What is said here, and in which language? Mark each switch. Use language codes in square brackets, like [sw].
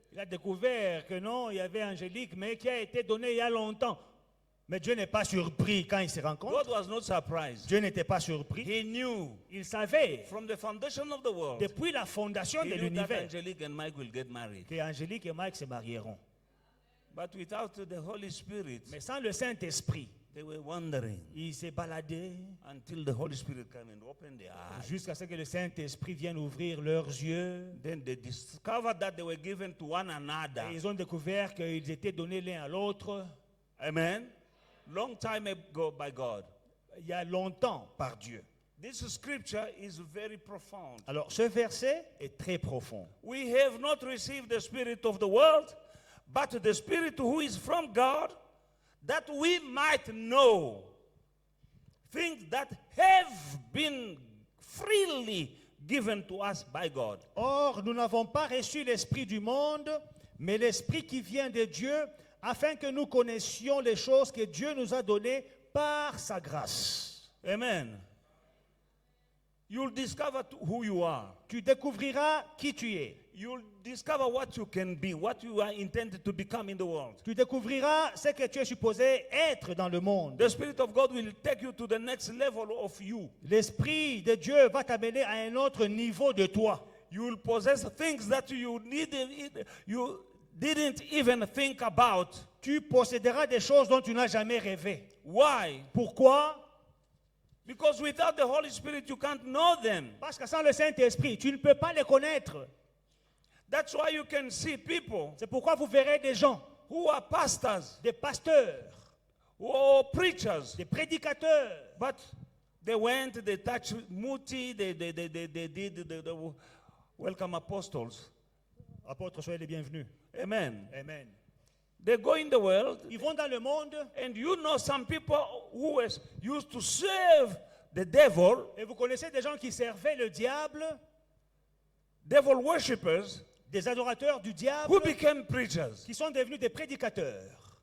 [fr] Il a découvert que non, il y avait Angélique, mais qui a été donné il y a longtemps. Mais Dieu n'est pas surpris quand il se rend compte. [en] God was not surprised. [fr] Dieu n'était pas surpris. [en] He knew [fr] Il savait, [en] from the foundation of the world, [fr] depuis la fondation [en] he [fr] de [en] knew that [fr] l'univers, [en] Angelique and Mike will get married. [fr] que Angélique et Mike se marieront. [en] But without the Holy Spirit, [fr] Mais sans le Saint-Esprit, [en] they were wandering [fr] ils se baladaient [en] until the Holy Spirit came and opened their eyes. [fr] jusqu'à ce que le Saint-Esprit vienne ouvrir leurs yeux. [en] Then they discovered that they were given to one another. [fr] Et ils ont découvert qu'ils étaient donnés l'un à l'autre [en] Amen. Long time ago by God. [fr] il y a longtemps par Dieu. [en] This scripture is very profound. [fr] Alors ce verset est très profond. [en] We have not received the spirit of the world, but the Spirit who is from God, that we might know things that have been freely given to us by God. [fr] Or, nous n'avons pas reçu l'Esprit du monde, mais l'Esprit qui vient de Dieu, afin que nous connaissions les choses que Dieu nous a données par sa grâce. [en] Amen. You'll discover who you are. [fr] Tu découvriras qui tu es. [en] You'll discover what you can be, what you are intended to become in the world. [fr] Tu découvriras ce que tu es supposé être dans le monde. [en] The Spirit of God will take you to the next level of you. [fr] L'Esprit de Dieu va t'amener à un autre niveau de toi. [en] You will possess things that you didn't even think about. [fr] Tu posséderas des choses dont tu n'as jamais rêvé. [en] Why? [fr] Pourquoi? [en] Because without the Holy Spirit, you can't know them. [fr] Parce que sans le Saint-Esprit, tu ne peux pas les connaître. [en] That's why you can see people [fr] C'est pourquoi vous verrez des gens, [en] who are pastors [fr] des pasteurs, [en] or preachers, [fr] des prédicateurs, [en] but they went, they touched Muti, they did the welcome apostles. [fr] apôtres, soyez les bienvenus. Amen. Amen. [en] They go in the world, [fr] Ils vont dans le monde [en] and you know some people who used to serve the devil, [fr] et vous connaissez des gens qui servaient le diable, [en] devil worshippers, [fr] des adorateurs du diable, [en] who became preachers. [fr] qui sont devenus des prédicateurs.